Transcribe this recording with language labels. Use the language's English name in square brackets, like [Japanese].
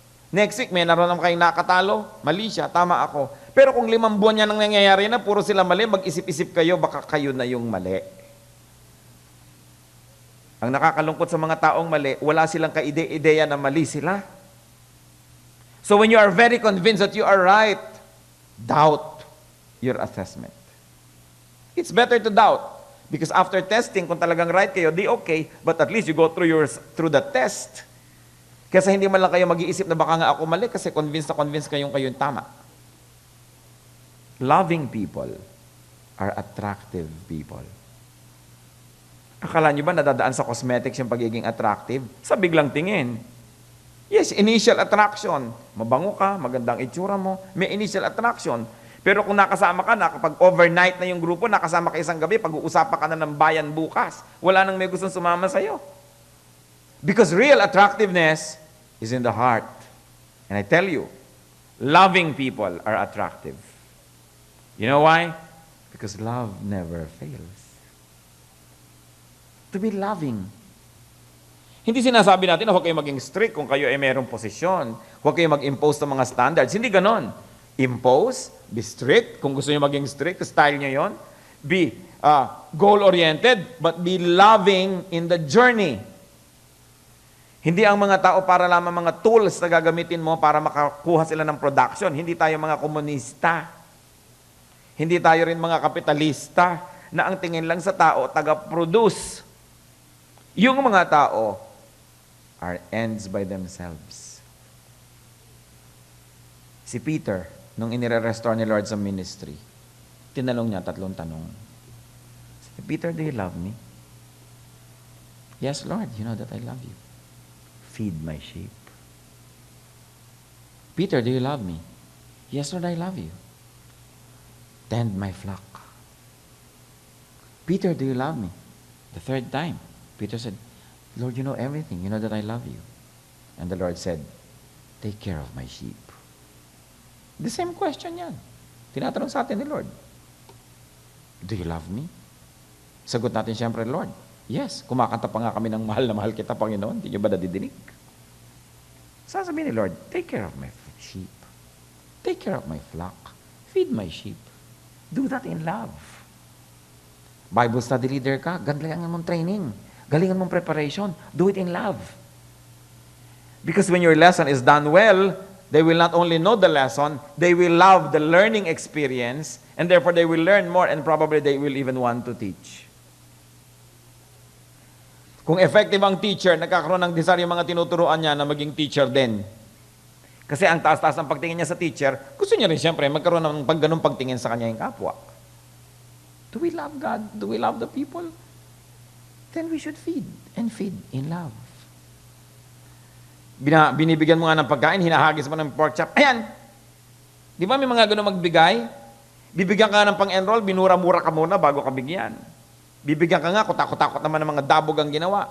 [English] Next week, [Filipino] may naroon naman kayong nakatalo, mali siya, tama ako. Pero kung 5 buwan yan ang nangyayari na, puro sila mali, mag-isip-isip kayo, baka kayo na yung mali. Ang nakakalungkot sa mga taong mali, wala silang kaide-ideya na mali sila. [English] So when you are very convinced that you are right, doubt your assessment. It's better to doubt. Because after testing, [Filipino] kung talagang right kayo, di okay, [English] but at least you go through the test. [Filipino] Kasi hindi man lang kayo mag-iisip na baka nga ako mali kasi convinced kayong tama. [English] Loving people are attractive people. [Filipino] Akala nyo ba nadadaan sa cosmetics yung pagiging attractive? Sa biglang tingin. [English] Yes, initial attraction. [Filipino] Mabango ka, magandang itsura mo, may [English] initial attraction. [Filipino] Pero kung nakasama ka na, kapag overnight na yung grupo, nakasama ka isang gabi, pag-uusapan ka na ng bayan bukas, wala nang may gustong sumama sa'yo. [English] Because real attractiveness is in the heart. And I tell you, loving people are attractive. You know why? Because love never fails. To be loving. [Filipino] Hindi sinasabi natin na huwag kayo maging strict kung kayo ay mayroong posisyon. Huwag kayo mag-impose ng mga standards. Hindi ganon. [English] Impose, be strict, [Filipino] kung gusto nyo maging strict, style nyo yon. [English] Be goal-oriented, but be loving in the journey. [Filipino] Hindi ang mga tao para lamang mga tools na gagamitin mo para makakuha sila ng production. Hindi tayo mga komunista. Hindi tayo rin mga kapitalista na ang tingin lang sa tao, taga-produce. Yung mga tao [English] are ends by themselves. [Filipino] Si Peter, nung inire-restore ni Lord sa ministry, tinanong niya 3 tanong. [English] Peter, do you love me? Yes, Lord, you know that I love you. Feed my sheep. Peter, do you love me? Yes, Lord, I love you. Tend my flock. Peter, do you love me? The 3rd time, Peter said, Lord, you know everything. You know that I love you. And the Lord said, take care of my sheep. The same question [Filipino] yan. Tinatanong sa atin ni Lord. [English] Do you love me? [Filipino] Sagot natin siyempre, Lord, yes. Kumakanta pa nga kami ng mahal na mahal kita, Panginoon. Hindi niyo ba nadidinig? Sasabihin ni Lord, [English] take care of my sheep. Take care of my flock. Feed my sheep. Do that in love. Bible study leader [Filipino] ka, galingan mong [English] training. [Filipino] Galingan mong [English] preparation. Do it in love. Because when your lesson is done well, they will not only know the lesson, they will love the learning experience, and therefore they will learn more, and probably they will even want to teach. [Filipino] Kung effective ang teacher, nagkakaroon ng desire yung mga tinuturuan niya na maging teacher din. Kasi ang taas-taas ng pagtingin niya sa teacher, gusto niya rin siyempre magkaroon ng ganung pagtingin sa kanya yung kapwa. [English] Do we love God? Do we love the people? Then we should feed, and feed in love. [Filipino] Binibigyan mo nga ng pagkain, hinahagis mo ng pork chop. Ayan! Di ba may mga ganun magbigay? Bibigyan ka ng pang-enroll, binura-mura ka muna bago ka bigyan. Bibigyan ka nga, kutakot-takot naman ng mga dabog ang ginawa.